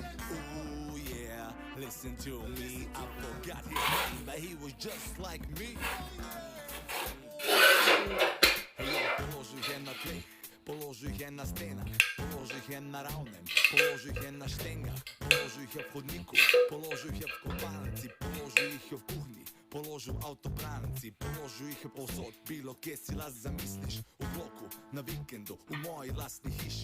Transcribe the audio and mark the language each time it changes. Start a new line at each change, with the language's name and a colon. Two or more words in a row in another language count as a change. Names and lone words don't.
English: Ooh yeah, listen to me, I forgot his name, but he was just like me.
Slovenian: Položil je na tleh, položil je na stenah, položil je na ravnem, položil je na štengah, položil je v hodniku, položil je v kopalnici, položil jih je v kuhinji, položil v avtobranci, položil jih je povsod, bilo kje si las zamisliš, v bloku, na vikendu, v moji lastni hiši.